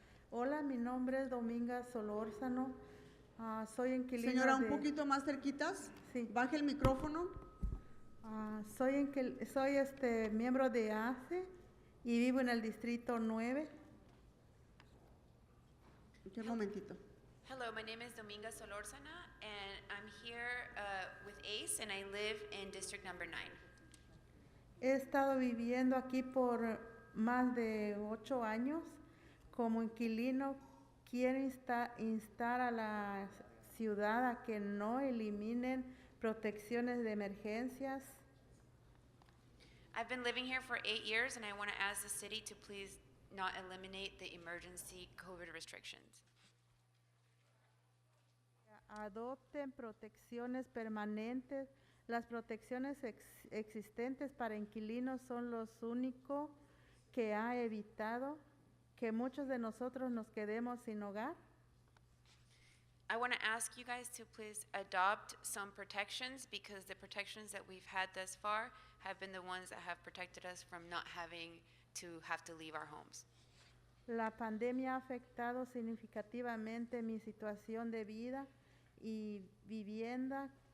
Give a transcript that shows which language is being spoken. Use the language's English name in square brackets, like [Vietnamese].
[Spanish] Hola, mi nombre es Dominga Solórzano. Soy inquilina Señora, un poquito más cerquitas. Sí. Baje el micrófono. Soy miembro de ACE y vivo en el distrito 9. Okay, un momentito. [English] Hello, my name is Dominga Solórzana, and I'm here with ACE, and I live in District Number 9. [Spanish] He estado viviendo aquí por más de 8 años. Como inquilino, quiero instar a la ciudad a que no eliminen protecciones de emergencias. [English] I've been living here for 8 years, and I want to ask the city to please not eliminate the emergency COVID restrictions. [Spanish] Adopten protecciones permanentes. Las protecciones existentes para inquilinos son los únicos que ha evitado que muchos de nosotros nos quedemos sin hogar. [English] I want to ask you guys to please adopt some protections, because the protections that we've had thus far have been the ones that have protected us from not having to have to leave our homes. [Spanish] La pandemia ha afectado significativamente mi situación de vida y vivienda.